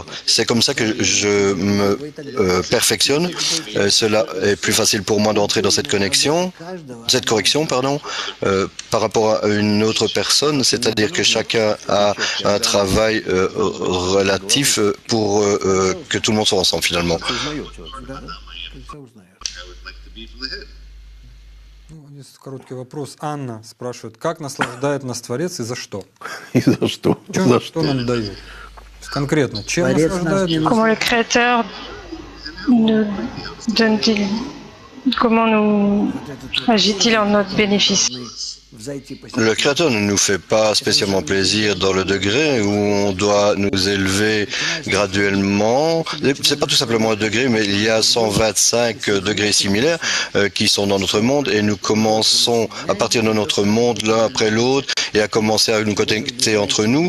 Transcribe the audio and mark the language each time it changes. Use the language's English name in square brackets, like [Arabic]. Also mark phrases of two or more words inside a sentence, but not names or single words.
[French] C'est comme ça que je me perfectionne. Cela est plus facile pour moi d'entrer dans cette correction, par rapport à une autre personne, c'est-à-dire que chacun a un travail relatif pour que tout le monde soit ensemble finalement. [Russian] узнает человек. Ну, здесь короткий вопрос. Анна спрашивает, как наслаждает нас Творец и за что? И за что? Что нам дает? Конкретно, чем Творец нас наслаждает? не [French] Comment le Créateur nous donne-t-il, comment nous agit-il en notre bénéfice? [Russian] взойти по [French] Le Créateur ne nous fait pas spécialement plaisir dans le degré où on doit nous élever graduellement. C'est pas tout simplement un degré, mais il y a 125 degrés similaires qui sont dans notre monde et nous commençons à partir de notre monde l'un après l'autre et à commencer à nous connecter entre nous.